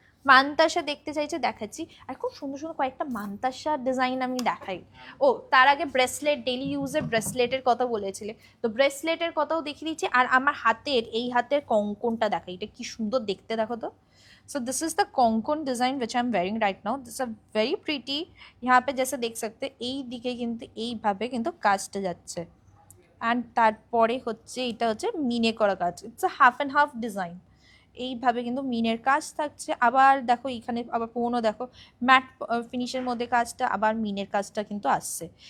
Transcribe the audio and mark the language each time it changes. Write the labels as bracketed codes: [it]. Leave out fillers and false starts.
[bn] মানতাসা দেখতে চাইছে, দেখাচ্ছি। আর খুব সুন্দর সুন্দর কয়েকটা মানতাসা ডিজাইন আমি দেখাই। ও তার আগে ব্রেসলেট, ডেলি ইউজের ব্রেসলেটের কথা বলেছিলে, তো ব্রেসলেটের কথাও দেখিয়ে দিচ্ছি। আর আমার হাতের এই হাতের কঙ্কনটা দেখাই, এটা কি সুন্দর দেখতে দেখো তো। [en] So this is the Konkan design which I am wearing right now. This are very pretty. [hi] यहाँ पे जैसे देख सकते [bn] এই দিকে কিন্তু এইভাবে কিন্তু কাজটা যাচ্ছে, অ্যান্ড তারপরে হচ্ছে এটা হচ্ছে মিনে করা কাজ। [en] it's a half and half design, [bn] এইভাবে কিন্তু মিনের কাজ থাকছে। আবার দেখো এখানে আবার পুরোনো দেখো ম্যাট ফিনিশের মধ্যে কাজটা, আবার মিনের কাজটা কিন্তু আসছে।